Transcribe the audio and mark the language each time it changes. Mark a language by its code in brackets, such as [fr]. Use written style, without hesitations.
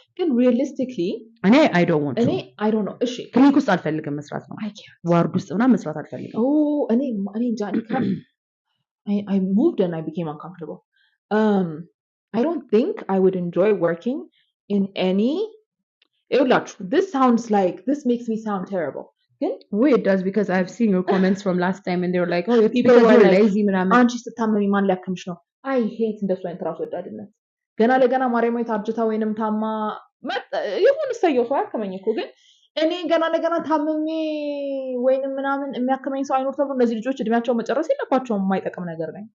[am] ግን [en] realistically እኔ I don't want to I don't know እሺ [am] ክሊኒክ ውስጥ አልፈልግም መስራት ነው ዋርድ ውስጥ ምናምን መስራት አልፈልግም እኔ እንጃ [en] I moved and I became uncomfortable. I don't think I would enjoy working in any this sounds like this makes me sound terrible. It does because I've seen your comments from last time and they were like, oh, it's because you're lazy ምናምን [am] አንቺ ስታመሚ ማን ሊያክምሽ ነው? [en] I hate [am] እንደሱ አይነት ራስ ወዳድነት። ገና ለገና ማርያም ታርጅታ ወይንም ታማ የሆነ ሰው ያከመኝ እኮ ግን እኔ ገና ለገና ታመሜ ወይንም ምናምን የሚያከመኝ ሰው አይኖር ተብሎ እነዚህ ልጆች እድሜያቸው መጨረስ የለባቸውም የማይጠቅም ነገር ነው።